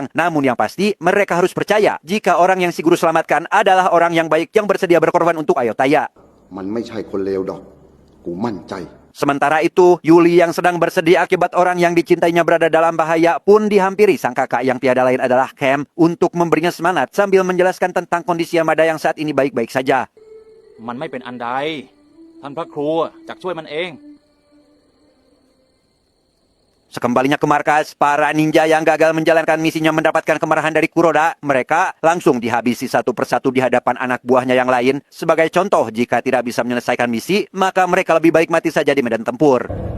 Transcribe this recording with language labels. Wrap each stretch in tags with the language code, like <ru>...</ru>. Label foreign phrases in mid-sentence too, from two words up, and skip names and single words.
<id>Namun yang pasti, mereka harus percaya jika orang yang si guru selamatkan adalah orang yang baik yang bersedia berkorban untuk Ayutthaya. Sementara itu, Yuli yang sedang bersedih akibat orang yang dicintainya berada dalam bahaya pun dihampiri sang kakak yang tiada lain adalah Kem untuk memberinya semangat sambil menjelaskan tentang kondisi Yamada yang saat ini baik-baik saja.</id> <th>มันไม่เป็นอันใดท่านพระครูจักช่วยมันเอง</th> <id>Sekembalinya ke markas, para ninja yang gagal menjalankan misinya mendapatkan kemarahan dari Kuroda. Mereka langsung dihabisi satu persatu di hadapan anak buahnya yang lain. Sebagai contoh, jika tidak bisa menyelesaikan misi, maka mereka lebih baik mati saja di medan tempur.</id>